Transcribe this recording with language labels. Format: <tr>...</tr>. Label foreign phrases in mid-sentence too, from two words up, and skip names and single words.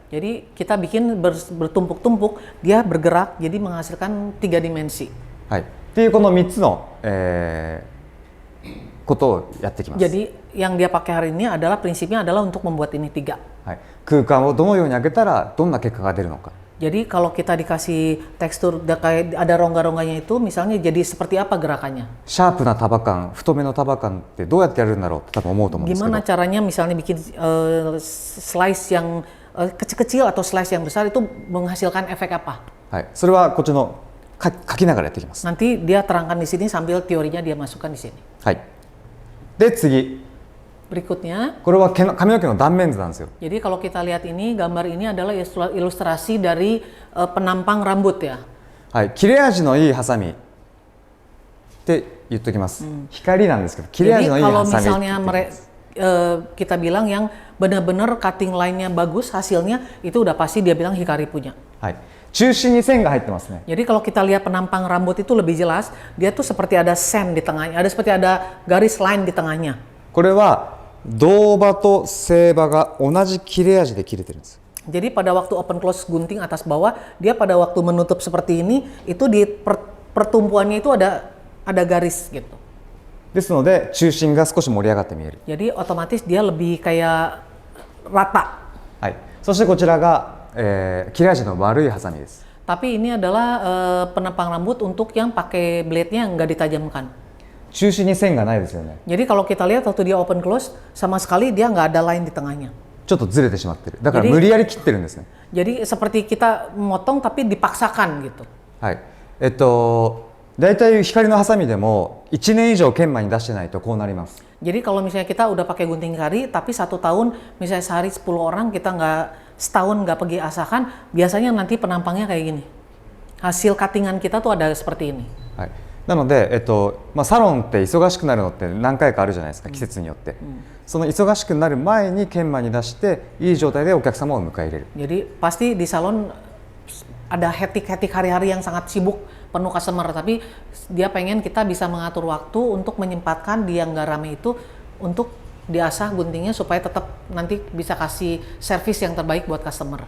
<id>Jadi kita bikin bertumpuk-tumpuk, dia bergerak jadi menghasilkan 3 dimensi.</id> <ja>はい、っていうこの3つの、ことをやってきます。</ja> <id>Jadi yang dia pakai hari ini adalah prinsipnya adalah untuk membuat ini 3.</id> <ja>はい、空間をどのように上げたらどんな結果が出るのか。</ja> <id>Jadi kalau kita dikasih tekstur kayak ada rongga-rongganya itu, misalnya jadi seperti apa gerakannya?</id> <ja>シャープな束感、太めの束感ってどうやってやるんだろうって多分思うと思うんですけど。</ja> <id>Gimana caranya misalnya bikin slice yang kecil-kecil atau slice yang besar itu menghasilkan efek apa?</id> <ja>はい、それはこっちの書きながらやっていきます。</ja> <id>Nanti dia terangkan di sini sambil teorinya dia masukkan di sini.</id> <ja>はい。で次、</ja> <id>Berikutnya,</id> <ja>これは髪の毛の断面図なんですよ。</ja> <id>jadi kalau kita lihat ini, gambar ini adalah ilustrasi dari penampang rambut ya.</id> <ja>はい、切れ味のいいハサミって言っときます。光なんですけど、切れ</ja> <id>Jadi</id> <ja>味のいい</ja> <id>kalau</id> <ja>ハサミって言</ja> <id>misalnya</id> <ja>ってます。</ja> <id>kita bilang yang benar-benar</id> <en>cutting line-</en> <id>nya bagus hasilnya, itu udah pasti dia bilang Hikari punya.</id> <ja>はい、中心に線が入ってますね。</ja> <id>Jadi kalau kita lihat penampang rambut itu lebih jelas, dia tuh seperti ada sen di tengahnya, seperti ada garis line di tengahnya.</id> <ja>これは銅刃と製刃が同じ切れ味で切れてるんです。</ja> <id>Jadi pada waktu</id> <en>open close</en> <id>gunting atas bawah, dia pada waktu menutup seperti ini, itu di pertumpuannya itu ada garis gitu.</id> <ja>ですので中心が少し盛り上がって見える。</ja> <id>Jadi otomatis dia lebih kayak rata.</id> <ja>はい。そしてこちらが、切れ味の悪いハサミです。</ja> <id>Tapi ini adalah penampang rambut untuk yang pakai blade-nya nggak ditajamkan.</id> <ja>中心に線がないですよね。</ja> <id>Jadi kalau kita lihat waktu dia</id> <en>open close,</en> <id>sama sekali dia nggak ada line di tengahnya.</id> <ja>ちょっとずれてしまってる。だから</ja> <id>Jadi-</id> <ja>無理やり切ってるんですね。</ja> <id>Jadi seperti kita memotong tapi dipaksakan gitu.</id> <ja>はい。だいたい光のハサミでも1年以上研磨に出してないとこうなります。</ja> <id>Jadi kalau misalnya kita udah pakai gunting Hikari, tapi 1 tahun, misalnya sehari 10 orang kita setahun nggak pergi asakan, biasanya nanti penampangnya kayak gini. Hasil cuttingan kita tuh ada seperti ini.</id> <ja>はい。なので、サロンって忙しくなるのって何回かあるじゃないですか、季節によって。その忙しくなる前に研磨に出していい状態でお客様を迎え入れる。</ja> <id>Jadi pasti di salon ada hetik-hetik hari-hari yang sangat sibuk, penuh customer, tapi dia pengen kita bisa mengatur waktu untuk menyempatkan dia nggak rame itu untuk diasah guntingnya supaya tetap nanti bisa kasih service yang terbaik buat customer.</id>